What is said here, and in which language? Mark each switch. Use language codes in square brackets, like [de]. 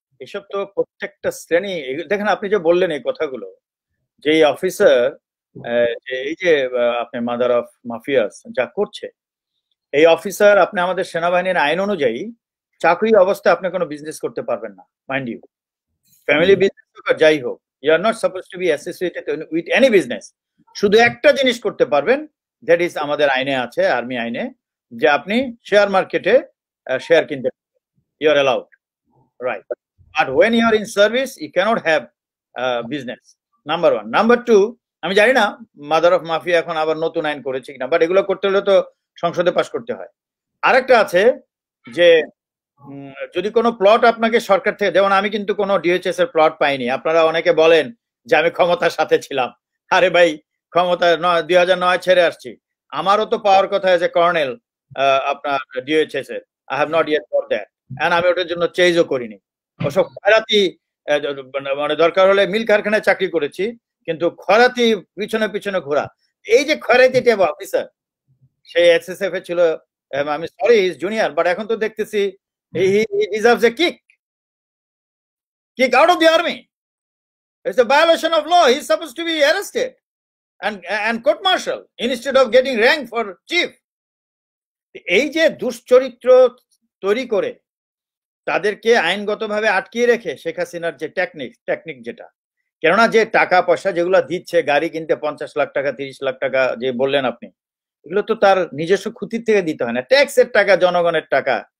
[bn] এসব তো প্রত্যেকটা শ্রেণী, দেখেন আপনি যে বললেন এই কথাগুলো, যে অফিসার এই যে আপনি মাদার অফ মাফিয়াস যা করছে, এই অফিসার আপনি আমাদের সেনাবাহিনীর আইন অনুযায়ী চাকরি অবস্থায় আপনি কোনো বিজনেস করতে পারবেন না, [en] mind you, [bn] ফ্যামিলি বিজনেস হোক আর যাই হোক, [en] You are not suppose to be associated with any business. [bn] শুধু একটা জিনিস করতে পারবেন, দ্যাট ইজ আমাদের আইনে আছে, আর্মি আইনে, যে আপনি শেয়ার মার্কেটে শেয়ার কিনতে পারবেন। [en] you are allowed, right? But when you are in service, you cannot have business. Number one. Number two, [bn] আমি জানি না মাদার অফ মাফিয়া এখন আবার নতুন আইন করেছে কিনা, বাট এগুলো করতে হলে তো সংসদে পাস করতে হয়। আরেকটা আছে যে যদি কোনো প্লট আপনাকে সরকার থেকে, যেমন আমি কিন্তু কোনো ডিএইচএস এর প্লট পাইনি। আপনারা অনেকে বলেন যে আমি ক্ষমতার সাথে ছিলাম। আরে ভাই, ক্ষমতা 2009 ছেড়ে আসছি, আমারও তো পাওয়ার কথা এজ এ কর্নেল আপনার ডিএইচএস এর। [en] I have not yet for that, [bn] and আমি ওটার জন্য চেজও করিনি। ওসব খয়রাতি, মানে দরকার হলে মিল কারখানায় চাকরি করেছি, কিন্তু খয়রাতি পিছনে পিছনে ঘোরা, এই যে খয়রাতি টেব অফিসার, সে এসএসএফ এ ছিল। [en] আমি sorry, is junior, but [bn] এখন তো দেখতেছি [en] he deserves a kick out of the army. It's a violation of law. He's supposed to be arrested and court-martial instead of getting rank for chief. [bn] এই যে দুশ্চরিত্র তৈরি করে তাদেরকে আইনগতভাবে আটকিয়ে রেখে শেখ হাসিনার যে টেকনিক যেটা, কেননা যে টাকা পয়সা যেগুলো দিচ্ছে, গাড়ি কিনতে 50 লাখ টাকা 30 লাখ টাকা যে বললেন আপনি, এগুলো তো তার নিজস্ব খুঁতির থেকে দিতে হয় না, ট্যাক্সের টাকা, জনগণের টাকা।